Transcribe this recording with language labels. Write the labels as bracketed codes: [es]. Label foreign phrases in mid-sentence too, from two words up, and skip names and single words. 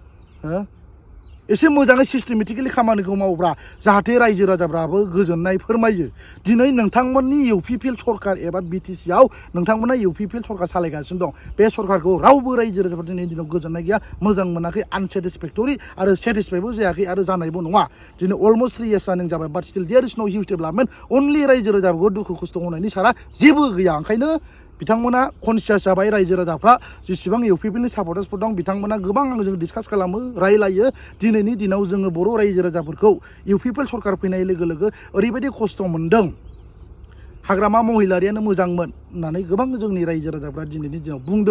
[brx] एसे मोजाङै सिस्टेमेटिकेलि खामानिखौ मावब्ला जाहाथे रायजो राजाफ्राबो गोजोननाय फोरमायो। दिनै नोंथांमोननि इउपिपिएल सरकार एबा बिटिसिआव नोंथांमोना इउपिपिएल सरकार सालायगासिनो दं। बे सरकारखौ रावबो रायजो राजाफ्रा दिनैनि दिनाव गोजोननाय गैया, मोजां मोनाखै, आनसेटिसफेक्टरि आरो सेटिसफाइबो जायाखै आरो जानायबो नङा। दिनै [en] almost 3 years [brx] रानिं जाबाय, [en] but still there is no huge development. [brx] अनलि रायजो राजाफोरखौ दुखु खस्थ' होनायनि सारा जेबो गैया। ओंखायनो बिथांमोना कनसियास जाबाय, रायजो राजाफ्रा जेसेबां इउपिपिएलनि सापर्टार्सफोर दं बिथांमोना गोबां आंजों डिसकास खालामो, रायलायो। दिनैनि दिनाव जोङो बर' रायजो राजाफोरखौ इउपिपिएल सरकार फैनाय लोगो लोगो ओरैबायदि खस्थ' मोनदों, हाग्रामा महिलारियानो मोजांमोन होननानै गोबां जोंनि रायजो राजाफ्रा दिनैनि दिनाव बुंदों।